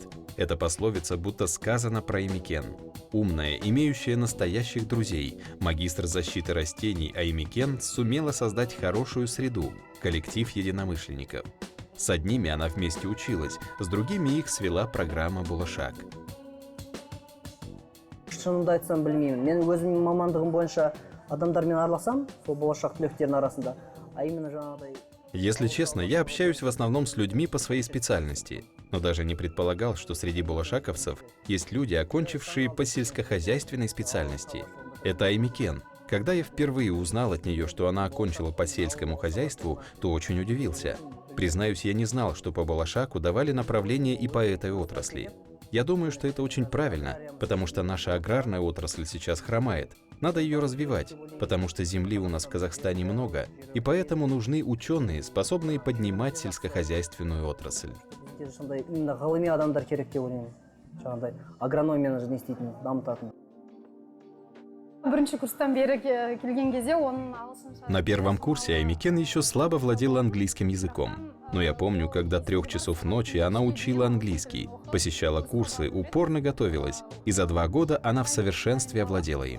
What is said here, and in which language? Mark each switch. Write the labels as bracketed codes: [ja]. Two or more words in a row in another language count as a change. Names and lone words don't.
[ru] Эта пословица будто сказана про Эймикен. Умная, имеющая настоящих друзей, магистр защиты растений Эймикен сумела создать хорошую среду, коллектив единомышленников. С одними она вместе училась, с другими их свела программа «Болашак». [kk] Шынымды айтсам білмеймін. Мен өзімнің мамандығым бойынша адамдармен араласам, сол болашақ түлектердің арасында, [ru] а именно [kk] жаңағыдай. [ru] Если честно, я общаюсь в основном с людьми по своей специальности, но даже не предполагал, что среди болашаковцев есть люди, окончившие по сельскохозяйственной специальности. Это Эймикен. Когда я впервые узнал от нее, что она окончила по сельскому хозяйству, то очень удивился. Признаюсь, я не знал, что по болашаку давали направление и по этой отрасли. Я думаю, что это очень правильно, потому что наша аграрная отрасль сейчас хромает. Надо ее развивать, потому что земли у нас в Казахстане много, и поэтому нужны ученые, способные поднимать сельскохозяйственную отрасль. [kk] Именно ғылыми адамдар керек деп ойлаймын. Жаңағыдай агрономияны не істейтін, дамытатын. [ru] На первом курсе Эймикен еще слабо владела английским языком. Но я помню, как до 3 часов ночи она учила английский, посещала курсы, упорно готовилась, и за 2 года она в совершенстве овладела им.